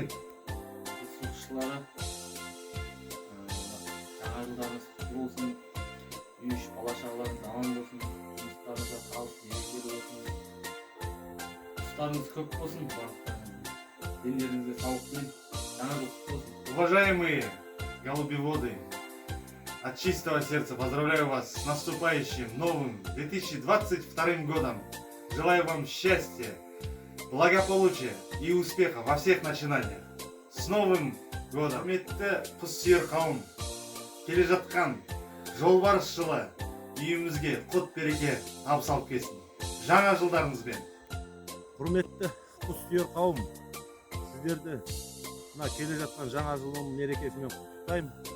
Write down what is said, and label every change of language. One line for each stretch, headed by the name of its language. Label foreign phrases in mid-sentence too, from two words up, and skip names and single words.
Kazakh: Құсшылары, жаңа жылдарыңыз құтты болсын. Үй іші бала-шағаларыңыз аман болсын. Жұмыстарыңызда табыс, берекелі болсын. Құстарыңыз көп болсын. Дендеріңізге саулық тілеймін. Жаңа жыл құтты болсын.
Russian: Уважаемые голубеводы, от чистого сердца поздравляю вас с наступающим новым 2022 годом. Желаю вам счастья, благополучия и успеха во всех начинаниях. С Новым годом!
Kazakh: Құрметті құс-сүйер қауым, келе жатқан жолбарыс жылы үйімізге құт береке табыс алып келсін. Жаңа жылдарыңызбен. Құрметті құс-сүйер қауым, сіздерді мына келе жатқан жаңа жылдың мерекесімен құттықтаймын.